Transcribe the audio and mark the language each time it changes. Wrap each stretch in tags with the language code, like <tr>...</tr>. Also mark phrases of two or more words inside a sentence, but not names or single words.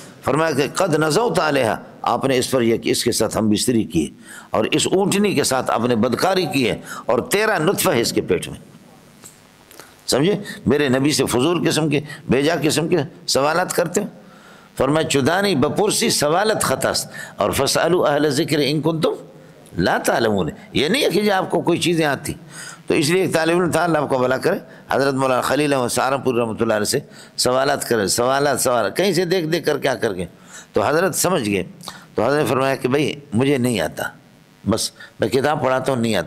<ur>فرمایا کہ</ur> <ar>قد نزوت علیہا،</ar> <ur>آپ نے اس پر یہ کہ اس کے ساتھ ہم بستری کی ہے، اور اس اونٹنی کے ساتھ آپ نے بدکاری کی ہے، اور تیرا نطفہ ہے اس کے پیٹ میں۔ سمجھے؟ میرے نبی سے فضول قسم کے بیجا قسم کے سوالات کرتے ہیں۔</ur> <fa>فرمایا چدانی بپرسی سوالت خطاست،</fa> <ur>اور</ur> <ar>فاسألوا اہل ذکر ان کنتم لا تعلمون،</ar> <ur>یہ نہیں ہے کہ آپ کو کوئی چیزیں آتی۔ تو اس لیے ایک طالب علم تھا، اللہ آپ کو بھلا کرے، حضرت مولانا خلیل احمد سہارنپور</ur> <ar>رحمۃ اللہ علیہ</ar> <ur>سے سوالات کرے، سوالات کہیں سے دیکھ دیکھ کر کیا کر کے، تو حضرت سمجھ گئے، تو حضرت نے فرمایا کہ بھائی مجھے نہیں آتا، بس میں کتاب پڑھاتا ہوں، نہیں آتا۔</ur>